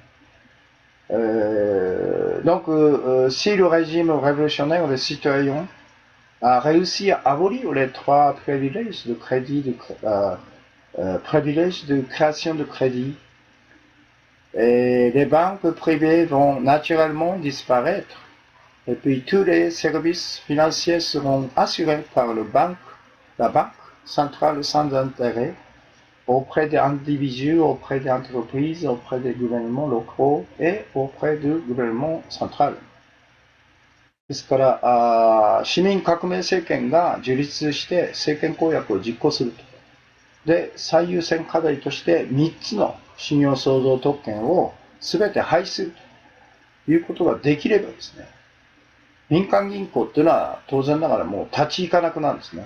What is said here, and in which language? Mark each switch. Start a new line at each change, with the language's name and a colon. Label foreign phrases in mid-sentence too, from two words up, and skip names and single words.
French: Donc si le régime révolutionnaire des citoyens a réussi à abolir les trois privilèges de crédit, privilèges de création de crédit, et les banques privées vont naturellement disparaître. Et puis tous les services financiers seront assurés par la banque centrale sans intérêt, auprès des individus, auprès des entreprises, auprès des gouvernements locaux et auprès du gouvernement central.
Japanese: ですから、市民革命政権が樹立して政権公約を実行すると。で、最優先課題として3つの信用相続特権を全て廃止するということができればですね、民間銀行っていうのは当然ながらもう立ち行かなくなるんですね。